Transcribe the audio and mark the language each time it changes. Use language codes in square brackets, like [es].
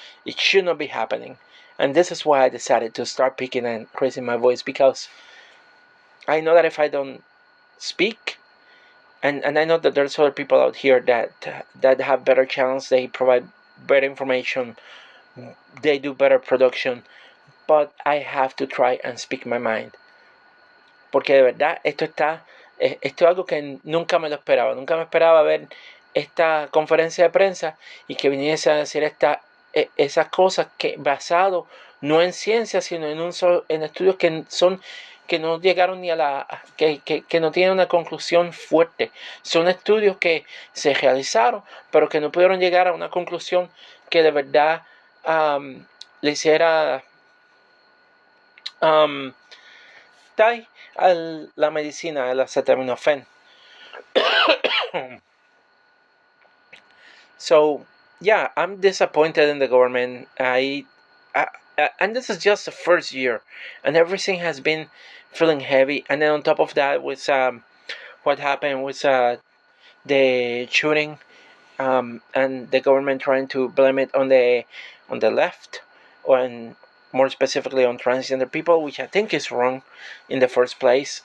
[en] It should not be happening. And this is why I decided to start picking and raising my voice because I know that if I don't speak, and I know that there's other people out here that have better channels. They provide better information. They do better production, but I have to try and speak my mind. [es] Porque de verdad esto es algo que nunca me lo esperaba. Nunca me esperaba ver esta conferencia de prensa y que viniese a decir esas cosas que basado no en ciencia, sino en estudios que no llegaron ni a que no tienen una conclusión fuerte. Son estudios que se realizaron, pero que no pudieron llegar a una conclusión que de verdad le hiciera Tai la medicina, el acetaminophen. [en] So yeah, I'm disappointed in the government. And this is just the first year, and everything has been feeling heavy. And then on top of that, with what happened with the shooting, and the government trying to blame it on the left, or more specifically on transgender people, which I think is wrong in the first place.